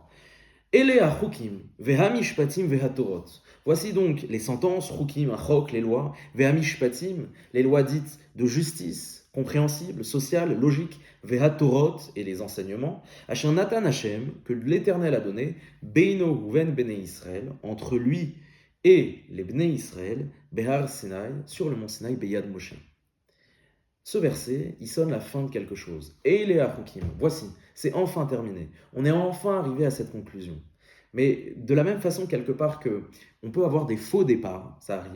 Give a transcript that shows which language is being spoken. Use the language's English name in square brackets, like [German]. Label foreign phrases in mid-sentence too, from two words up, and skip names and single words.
[Hebrew] אלה החקים, והמשפטים, והתורת. [French] Voici donc les sentences, chukim, achok, les lois, veha-mishpatim, les lois dites de justice, compréhensibles, sociales, logiques, veha-torot, et les enseignements, [Hebrew] אשר נתן ה, [French] que l'Éternel a donné, [Hebrew] בינו ובין בני ישראל, [French] entre lui et les [Hebrew] בני ישראל, בהר סיני, [French] sur le mont Sinaï, [Hebrew] ביד משה. [French] Ce verset, il sonne la fin de quelque chose. Et il est à Hukim. Voici, c'est enfin terminé. On est enfin arrivé à cette conclusion. Mais de la même façon, quelque part, que on peut avoir des faux départs, ça arrive.